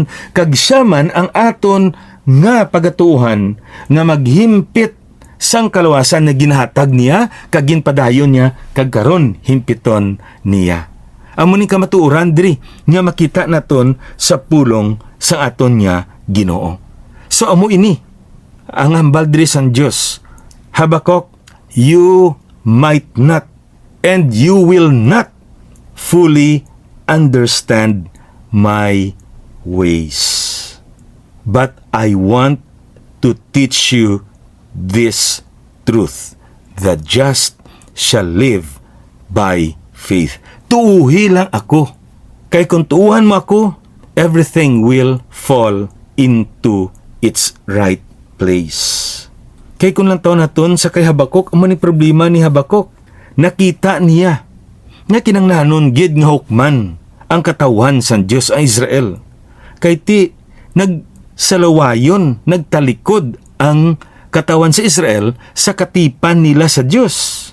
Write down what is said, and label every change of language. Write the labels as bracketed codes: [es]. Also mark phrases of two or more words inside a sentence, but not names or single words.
[hil] Kag siya man ang aton nga pagatuhan nga maghimpit sang kaluwasan na ginhatag niya, kag ginpadayon niya, kag karon himpiton niya. Amo ni kamatuoran diri nga makita naton sa pulong sa aton niya Ginoo. So amo ini ang hambal diri sang Dios. Habakuk, [en] you might not and you will not fully understand my ways, but I want to teach you this truth: the just shall live by faith. [hil] Tuuhi lang ako. Kay kung tuuhan mo ako, [en] everything will fall into its right place. [hil] Kay kung lang taon naton sa kay Habakuk, amo ni problema ni Habakuk. Nakita niya nga kinanglanon gid nga hukman ang katawan sa Dios ang Israel. Kay ti nagsalawayon, nagtalikod ang katawan sa Israel sa katipan nila sa Dios.